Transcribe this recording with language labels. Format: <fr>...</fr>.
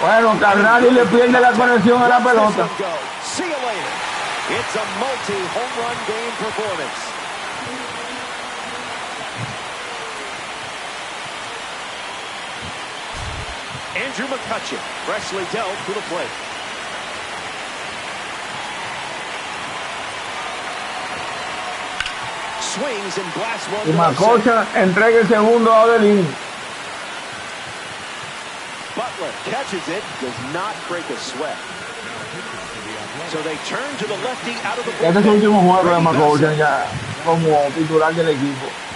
<es>Bueno, Carrari le pierde la conexión a la pelota.</es> <en>See you later. It's a multi-home run game performance. Andrew McCutcheon, freshly dealt to the plate. Swings and blasts one.</en> <es>Y Macocha entrega el segundo out del inning.</es> <en>Butler catches it, does not break a sweat. So they turn to the lefty out of the bullpen.</en> <es>Este es el último juego de Macocha ya como titular del equipo.</es>